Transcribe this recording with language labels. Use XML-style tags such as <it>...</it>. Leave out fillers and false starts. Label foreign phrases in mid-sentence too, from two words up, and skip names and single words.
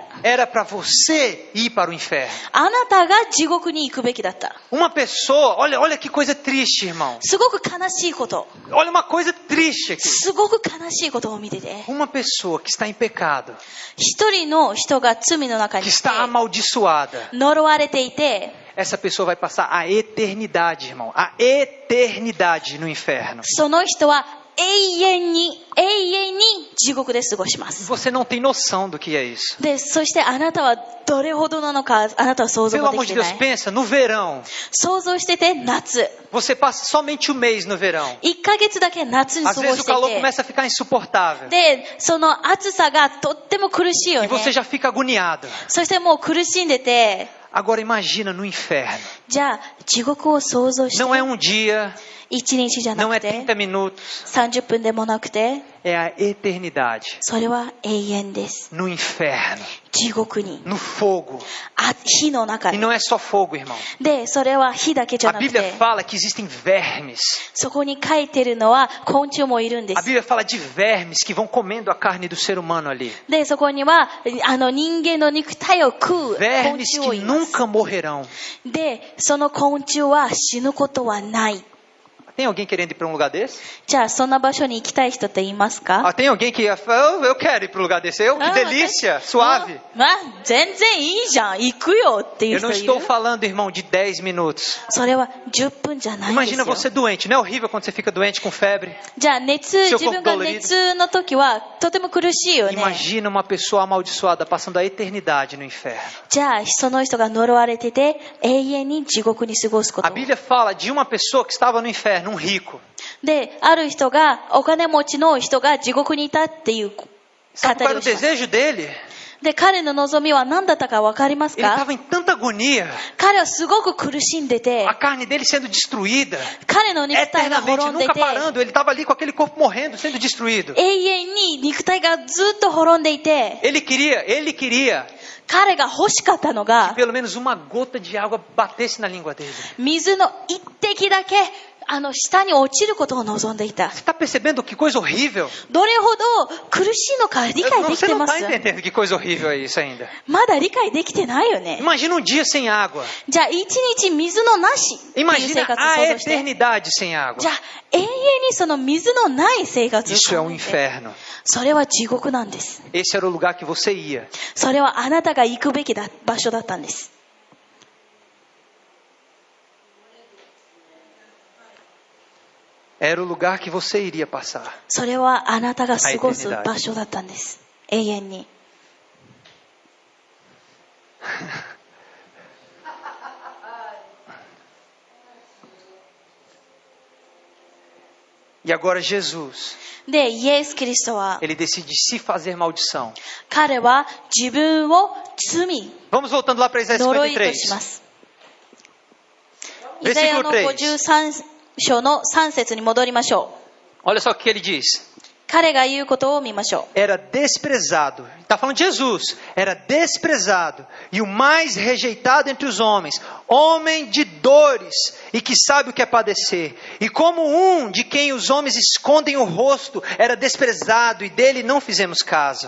<pt>Era para você ir para o inferno.</pt> <ja>あなたが地獄に行くべきだった。</ja> <pt>Uma pessoa, olha que coisa triste, irmão.</pt> <ja>すごく悲しいこと。</ja> <pt>Olha uma coisa triste aqui.</pt> <ja>すごく悲しいことを見てて。</ja> <pt>Uma pessoa que está em pecado,</pt> <ja>一人の人が罪の中に</ja> <pt>que</pt> <ja>いて</ja> <pt>está amaldiçoada,</pt> <ja>呪われていて、</ja> <pt>essa pessoa vai passar a eternidade, irmão. A eternidade no inferno.</pt> <ja>その人は永遠に地獄で過ごします。</ja> <pt>Você não tem noção do que é isso.</pt> <ja>で、そしてあなたはどれほどなのか、あなたは想像</ja> <pt>Pelo</pt> <ja>もで</ja> <pt>amor</pt> <ja>き</ja> <pt>de</pt> <ja>て</ja> <pt>Deus,</pt> <ja>ない。</ja> <pt>pensa, no verão.</pt> <ja>想像してて、夏。</ja> <pt>Você passa somente um mês no verão.</pt> <ja>1 ヶ月だけ夏に過</ja> <pt>Às</pt> <ja>ご</ja> <pt>vezes</pt> <ja>し</ja> <pt>o</pt> <ja>て</ja> <pt>calor</pt> <ja>いて。</ja> <pt>começa a ficar insuportável.</pt> <ja>で、その暑さがとっても苦しいよ</ja> <pt>E</pt> <ja>ね。</ja> <pt>você já fica agoniado.</pt> <ja>そしてもう苦しんでて、</ja> <pt>Agora imagina no inferno.</pt> <ja>じゃあ地獄を想像して、</ja> <pt>Não é um dia,</pt> <ja>1 日じゃな</ja> <pt>não é</pt> <ja>くて、</ja> <pt>30 minutos.</pt> <ja>30分でもなくて、</ja> <pt>É a eternidade.</pt> <ja>それは永遠です。</ja> <pt>No inferno.</pt> <ja>地獄に。</ja> <pt>No fogo.</pt> <ja>火の中</ja> <pt>E</pt> <ja>に。</ja> <pt>não é só fogo, irmão.</pt> <ja>で、それは火だけじゃ</ja> <pt>A</pt> <ja>なく</ja> <pt>Bíblia</pt> <ja>て、</ja> <pt>fala que existem vermes.</pt> <ja>そこに書いてるのは昆虫もいるんで</ja> <pt>A</pt> <ja>す。</ja> <pt>Bíblia fala de vermes que vão comendo a carne do ser humano ali.</pt> <ja>で、そこには、人間の肉体を食う昆</ja> <pt>Vermes</pt> <ja>虫を</ja> <pt>que</pt> <ja>います。</ja> <pt>nunca morrerão.</pt> <ja>で、その昆虫は死ぬことはない。</ja> <pt>Tem alguém querendo ir para um lugar desse?</pt> <ja>じゃあ、そんな場所に行きたい人っていますか？</ja> <pt>Ah, tem alguém que eu quero ir para um lugar desse. Que Ah, delícia, suave.</pt> <ja>全然いいじゃん、行くよっていう</ja> <pt>Eu não</pt> <ja>人い</ja> <pt>estou</pt> <ja>る？</ja> <pt>falando, irmão, de 10 minutos.</pt> <ja>それは10分じゃないんです</ja> <pt>Imagina</pt> <ja>よ。</ja> <pt>você doente. Não é horrível quando você fica doente com febre?</pt> <ja>じゃあ自分が熱の時はとても苦しいよね。</ja> <pt>Imagina uma pessoa amaldiçoada passando a eternidade no inferno.</pt> <ja>じゃあその人が呪われてて永遠に地獄に過ごすこ</ja> <pt>A</pt> <ja>と。</ja> <pt>Bíblia fala de uma pessoa que estava no inferno, um rico.</pt> <ja>で、ある人が、お金持ちの人が地獄にいたっていう語</ja> <pt>Sabe</pt> <ja>り</ja> <pt>qual era</pt> <ja>を</ja> <pt>o</pt> <ja>します。</ja> <pt>desejo dele?</pt> <ja>で、彼の望みは何だったかわかります</ja> <pt>Ele</pt> <ja>か？</ja> <pt>estava em tanta agonia.</pt> <ja>彼はすごく苦しんでて</ja> <pt>A、carne dele sendo destruída.</pt> <ja>彼の肉体が</ja> <pt>Eternamente,</pt> <ja>滅んで</ja> <pt>nunca</pt> <ja>て、</ja> <pt>parando. Ele estava ali com aquele corpo morrendo, sendo destruído.</pt> <ja>永遠に肉体がずっと滅んでいて、</ja> <pt>Ele queria</pt> <ja>彼が欲しかったの</ja> <pt>que</pt> <ja>が、</ja> <pt>pelo menos uma gota de água batesse na língua dele.</pt> <ja>水の一滴だけ、下に落ちることを望んでいた。</ja> <pt>Você está percebendo que coisa horrível?</pt> <ja>どれほど苦しいのか理解でき</ja> <pt>Você</pt> <ja>て</ja> <pt>não</pt> <ja>ま</ja> <pt>está</pt> <ja>す？</ja> <pt>entendendo que coisa horrível é isso ainda.</pt> <ja>まだ理解できてないよね。</ja> <pt>Imagina um dia sem água.</pt> <ja>じゃあ一日水のなしっていう生</ja> <pt>Imagina</pt> <ja>活を</ja> <pt>a</pt> <ja>想像して。</ja> <pt>eternidade sem água.</pt> <ja>じゃあ永遠にその水のない生活を</ja> <pt>Isso é</pt> <ja>考</ja> <pt>um</pt> <ja>えて。</ja> <pt>inferno.</pt> <ja>それは地獄なんです。</ja> <pt>Esse era o lugar que você ia.</pt> <ja>それはあなたが行くべき場所だったんです。</ja> <pt>Era o lugar que você iria passar.</pt> <ja>それはあなたが過ごす場所だったんです。永遠に。</ja> <pt>E agora Jesus,</pt> <ja>で、イエス・キリストは、</ja> <pt>ele decide se fazer maldição.</pt> <ja>彼は自分を罪、</ja> <pt>Vamos voltando lá para Isaías</pt> <ja>呪いとし</ja> <pt>53.</pt> <ja>ます。 イザヤの</ja> <pt>Versículo</pt> <ja>53章の3節に戻りましょう。</ja> <pt>Olha só o que ele diz.</pt> <ja>彼が言うことを見ましょう。</ja> <pt>Era desprezado. Está falando de Jesus. Era desprezado e o mais rejeitado entre os homens. Homem de dores e que sabe o que é padecer. E como um de quem os homens escondem o rosto, era desprezado e dele não fizemos caso.</pt>